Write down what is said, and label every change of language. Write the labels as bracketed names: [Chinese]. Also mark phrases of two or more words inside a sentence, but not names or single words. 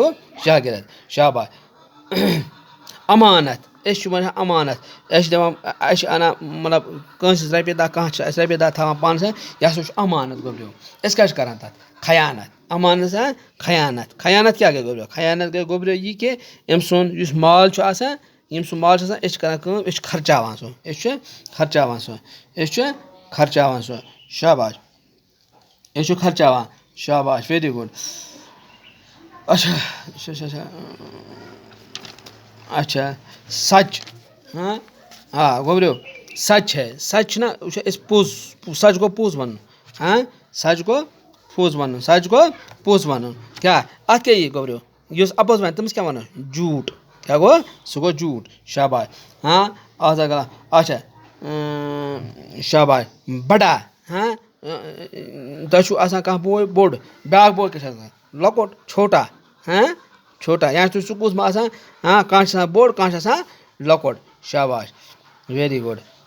[Kashmiri] گوٚو شاگرد شاباش امانت أسۍ چھِ ونان امانت أسۍ چھِ دپان أسۍ چھِ انان مطلب کٲنٛسہِ رۄپیہِ دہ کانٛہہ چھِ اَسہِ رۄپیہِ دہ تھاوان پانس یہِ ہسا چھُ امانت گوٚبریو أسۍ کیاہ چھِ کران تتھ خیانت امانت خیانت کیاہ گٔے گوٚبریو خیانت گٔے گوٚبریو یہِ کہِ أمۍ سُنٛد یُس مال چھُ آسان ییٚمۍ سُنٛد مال چھُ آسان أسۍ چھِ کران کٲم أسۍ چھِ خرچاوان سُہ شاباش أسۍ چھِ خرچاوان شاباش [English] very good [Kashmiri] اچھا سچ گوٚبریو [Urdu] سچ ہے [Kashmiri] سچ چھُنہ أسۍ پوٚز سچ گوٚو پوٚز وَنُن سچ گوٚو پوٚز وَنُن کیٛاہ اَتھ کیٛاہ یی گوٚبریو یُس اَپوٚز وَنہِ تٔمِس کیٛاہ وَنو جھوٗٹ کیٛاہ گوٚو سُہ گوٚو جھوٗٹ شاباش اچھا شاباش بڑا تۄہہِ چھُو آسان کانٛہہ بوے بوٚڑ بیٛاکھ بوے کیٛاہ چھُ آسان لۄکُٹ چھوٹا یا تُہۍ سکوٗلَس منٛز آسان کانٛہہ چھُ آسان بوٚڑ کانٛہہ چھُ آسان لۄکُٹ شاباش [English] very good